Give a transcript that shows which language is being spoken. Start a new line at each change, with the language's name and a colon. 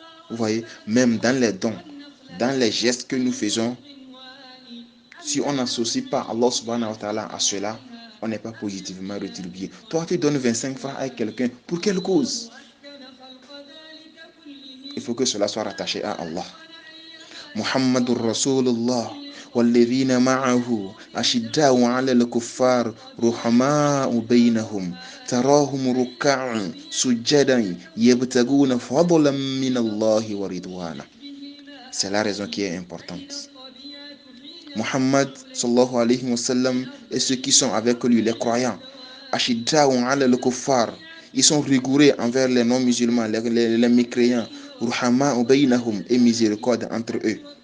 French: Vous voyez, même dans les dons, dans les gestes que nous faisons, si on n'associe pas Allah subhanahu wa ta'ala à cela, on n'est pas positivement rétribué. Toi, tu donnes 25 francs à quelqu'un, pour quelle cause? Il faut que cela soit rattaché à Allah.
Arabic: Muhammadur Rasulullah والذين معه أشداء على الكفار رحماء بينهم تراهم ركعا سجدا يبتغون فضلا من الله ورضوانا.
French: C'est la raison qui est importante. Muhammad sallallahu alayhi wa sallam et ceux qui sont avec lui, les croyants,
Arabic: Ashidda'u 'ala al-kuffar,
French: ils sont rigoureux envers les non-musulmans, les mécréants,
Arabic: Ruhama'u baynahum,
French: et miséricorde entre eux.